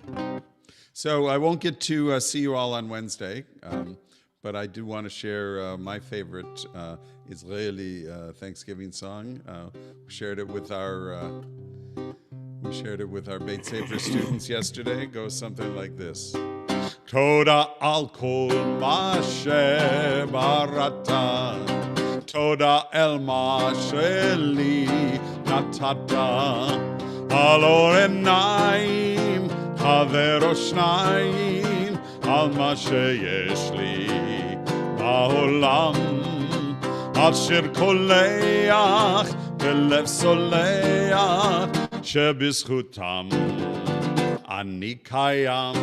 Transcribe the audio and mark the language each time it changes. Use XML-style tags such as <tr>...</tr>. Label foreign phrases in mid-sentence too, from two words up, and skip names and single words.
<en>So I won't get to see you all on Wednesday, but I do want to share my favorite Israeli Thanksgiving song. We shared it with our</en> <he>בית ספר</he> <en>students yesterday. It goes something like this.</en> <he>תודה על כל מה שבראת, תודה אל מה שלי נתת, על אור עיניים חבר או שניים, על מה שיש לי בעולם, על שיר קולח בלב סולח, שבזכותם אני קיים.</he>